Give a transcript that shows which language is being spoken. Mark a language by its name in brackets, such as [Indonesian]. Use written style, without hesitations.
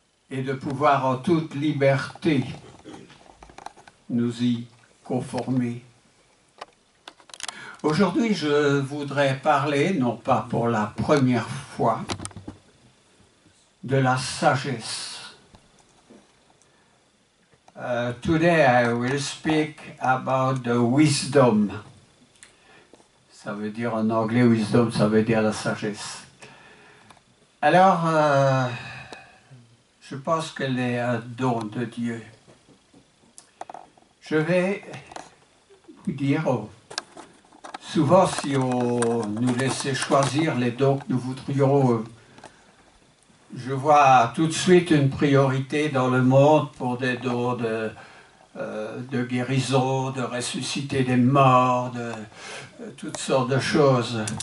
[French] et de pouvoir en toute liberté nous y conformer. Aujourd'hui, je voudrais parler, non pas pour la première fois, de la sagesse. [English] Today I will speak about the wisdom. [French] Ça veut dire en anglais wisdom, ça veut dire la sagesse. Alors, je pense qu'elle est un don de Dieu. Je vais vous dire, souvent si on nous laissait choisir les dons que nous voudrions, je vois tout de suite une priorité dans le monde pour des dons de guérison, de ressusciter des morts, de toutes sortes de choses.